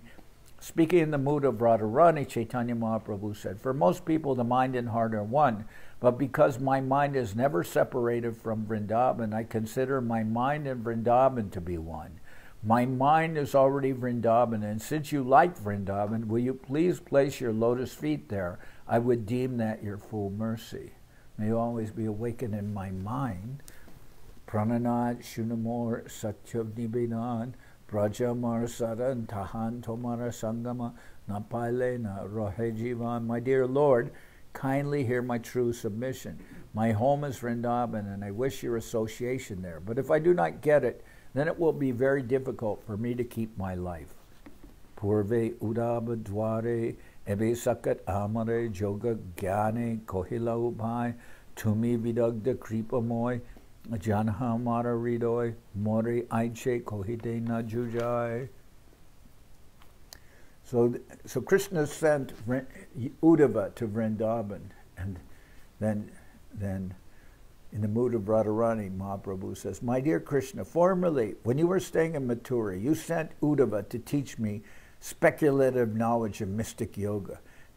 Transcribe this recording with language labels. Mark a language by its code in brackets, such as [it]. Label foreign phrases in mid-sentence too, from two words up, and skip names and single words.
[en] Speaking in the mood of Radharani, Chaitanya Mahaprabhu said, For most people, the mind and heart are one, but because my mind is never separated from Vrindavan, I consider my mind and Vrindavan to be one. My mind is already Vrindavan, and since you like Vrindavan, will you please place your lotus feet there? I would deem that your full mercy. May you always be awakened in my mind. [bn] প্রাণনাথ শুনমোর সত্য নিবেদন ব্রজআমার সদন তাহাঁ তোমার সঙ্গম নাপাইলে না রহেজীবন. [en] My dear Lord, kindly hear my true submission. My home is Vrindavan, and I wish your association there. But if I do not get it, then it will be very difficult for me to keep my life. [bn] পূর্বে উদ্ধব দ্বারে এবে সাক্ষাৎ আমারে যোগ জ্ঞানে কহিলা উপায় তুমি বিদগ্ধ কৃপা ময় জান মোর হৃদয় মোরে ঐছে কহিতে নাযুয়ায়. [en] So Krishna sent Uddhava to Vrindavan, and then in the mood of Radharani, Mahaprabhu says, My dear Krishna, formerly, when you were staying in Mathura, you sent Uddhava to teach me speculative knowledge of mystic yoga.